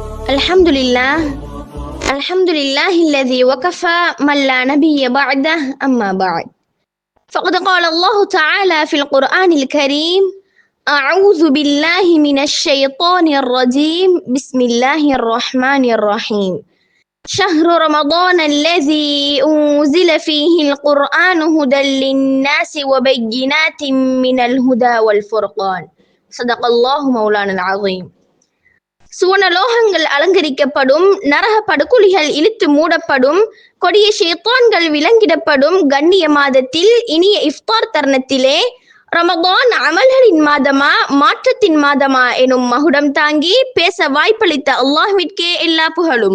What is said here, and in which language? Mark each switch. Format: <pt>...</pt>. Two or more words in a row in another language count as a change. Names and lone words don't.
<ar>الحمد لله الحمد لله الذي وكفى من لا نبي بعده أما بعد فقد قال الله تعالى في القرآن الكريم أعوذ بالله من الشيطان الرجيم بسم الله الرحمن الرحيم شهر رمضان الذي أنزل فيه القرآن هدى للناس وبينات من الهدى والفرقان صدق الله مولانا العظيم.</ar> <ta>சுவனலோகங்கள் அலங்கரிக்கப்படும், நரக படுகொலிகள் இழுத்து மூடப்படும், கொடிய ஷைத்தான்கள் விலங்கிடப்படும் கண்ணிய மாதத்தில் இனிய இஃப்தார் தருணத்திலே ரமதான் அமல்களின் மாதமா மாற்றத்தின் மாதமா எனும் மகுடம் தாங்கி பேச வாய்ப்பளித்த அல்லாஹ்விற்கே எல்லா புகழும்.</ta>